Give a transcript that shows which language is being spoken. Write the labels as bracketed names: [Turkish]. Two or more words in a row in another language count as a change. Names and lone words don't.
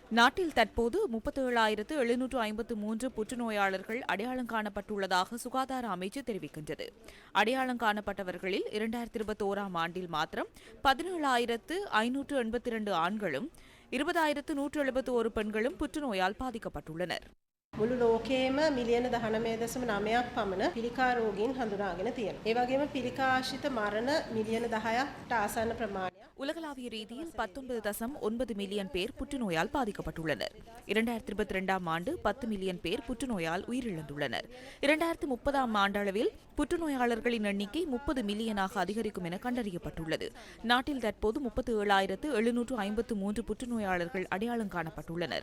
[Tamil] நாட்டில் தற்போது 37,753 புற்றுநோயாளர்கள் அடையாளம் காணப்பட்டுள்ளதாக சுகாதார அமைச்சு தெரிவிக்கின்றது. அடையாளம் காணப்பட்டவர்களில் 2021ஆம் ஆண்டில் மாத்திரம் 17,582 ஆண்களும் 20,171 பெண்களும் புற்றுநோயால் பாதிக்கப்பட்டுள்ளனர். [Sinhala] මුළු ලෝකයේම මිලියන 19.9ක් පමණ පිළිකා රෝගීන් හඳුනාගෙන තියෙනවා. ඒ වගේම පිළිකා ආශ්‍රිත මරණ මිලියන 10කට ආසන්න ප්‍රමාණයක්. [Tamil] உலகளாவிய ரீதியில் 19.9 மில்லியன் பேர் புற்றுநோயால் பாதிக்கப்பட்டுள்ளனர். 2022ஆம் ஆண்டு 10 மில்லியன் பேர் புற்றுநோயால் உயிரிழந்துள்ளனர். 2030ஆம் ஆண்டளவில் புற்றுநோயாளர்களின் எண்ணிக்கை 30 மில்லியனாக அதிகரிக்கும் என கண்டறியப்பட்டுள்ளது. நாட்டில் தற்போது 37,753 புற்றுநோயாளர்கள் அடையாளம் காணப்பட்டுள்ளனர்.